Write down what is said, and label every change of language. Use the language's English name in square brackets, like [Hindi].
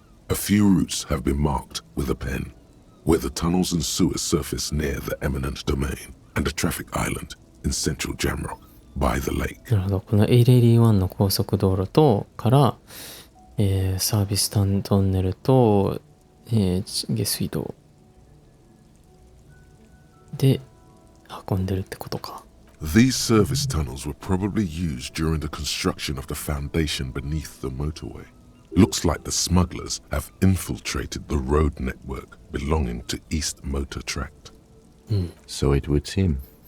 [English] A few routes have been marked with a pen, where the tunnels and sewers surface near the eminent domain and a traffic island in central Jamrock by the lake. [Japanese] なるほど。この881の高速道路とから、サービストンネルと、下水道で運んでるってことか。 [English] These service tunnels were probably used during the construction of the foundation beneath the motorway. Looks like the smugglers have infiltrated the road network belonging to East Motor Tract. So it would seem.